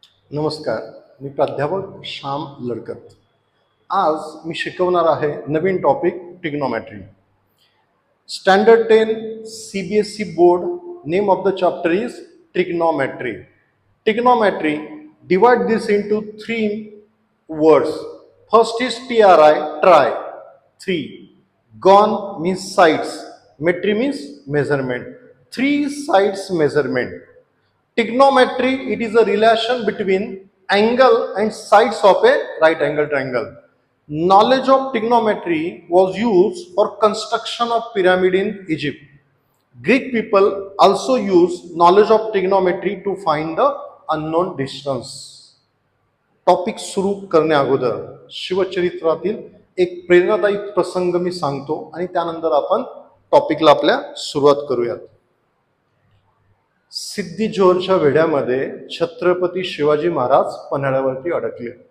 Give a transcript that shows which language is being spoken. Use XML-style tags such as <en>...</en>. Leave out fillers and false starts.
<mr>नमस्कार, मी प्राध्यापक श्याम लडकत. आज मी शिकवणार आहे नवीन topic trigonometry. Standard 10 CBSE board.</mr> <en>Name of the chapter is trigonometry. Trigonometry, divide this into three words. First is TRI, try. Three. Gon means sides. Metry means measurement. Three sides measurement. Trigonometry, it is a relation between angle and sides of a right angle triangle. Knowledge of trigonometry was used for construction of pyramid in Egypt. Greek people also use knowledge of trigonometry to find the unknown distance.</en> <mr>Topic सुरू करण्या अगोदर शिवचरित्रातील एक प्रेरणादायी प्रसंग मी सांगतो आणि त्यानंतर आपण टॉपिकला आपल्या सुरुवात करूयात. सिद्धी जोहरच्या वेढ्यामध्ये छत्रपती शिवाजी महाराज पन्हाळ्यावरती अडकले.</mr>